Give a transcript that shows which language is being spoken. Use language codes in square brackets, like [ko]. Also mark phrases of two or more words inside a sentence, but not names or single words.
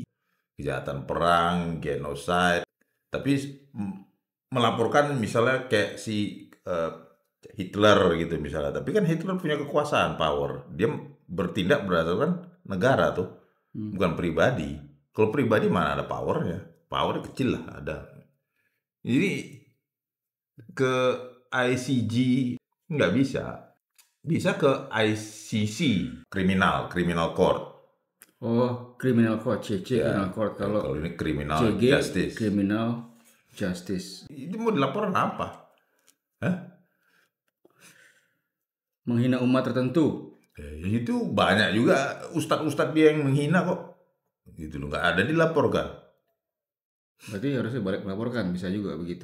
[id] Kejahatan perang, genocide, tapi melaporkan misalnya kayak si Hitler gitu misalnya, tapi kan Hitler punya kekuasaan, power, dia bertindak berdasarkan negara tuh, bukan pribadi. Kalau pribadi mana ada powernya, power kecil lah ada. Jadi ke ICJ nggak bisa, bisa ke ICC, [en] criminal court. Oh, criminal court, CC [id] Ya, [en] criminal court. [id] Kalau kalau ini criminal CG [en] justice. criminal justice. [id] Itu mau dilaporin apa? Hah? Menghina umat tertentu. Itu banyak juga ustadz-ustadz dia yang menghina kok. Gitu loh, nggak ada dilaporkan. Berarti harusnya balik melaporkan, bisa juga begitu.